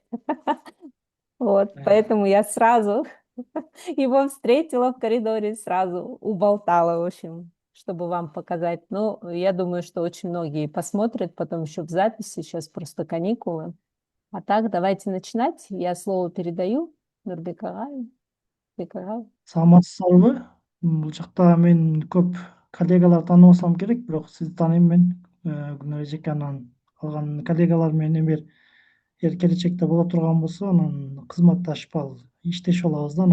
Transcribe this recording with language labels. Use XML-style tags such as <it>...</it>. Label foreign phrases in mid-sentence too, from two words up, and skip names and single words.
<ru>Вот, поэтому я сразу его встретила в коридоре, сразу уболтала, в общем, чтобы вам показать. Ну, я думаю, что очень многие посмотрят, потом еще в записи, сейчас просто каникулы. А так, давайте начинать. Я слово передаю Нурбек Агаеву. Нурбек Агаев.</ru> <ky>Саламатсыздарбы? Бул жакта мен көп коллегалар тааныбасам керек, бирок сизди тааныйм мен. Гүлнар эжеке, анан калган коллегалар менен эгер келечекте боло турган болсо, анан кызматташып иштешип алабыз да.</ky>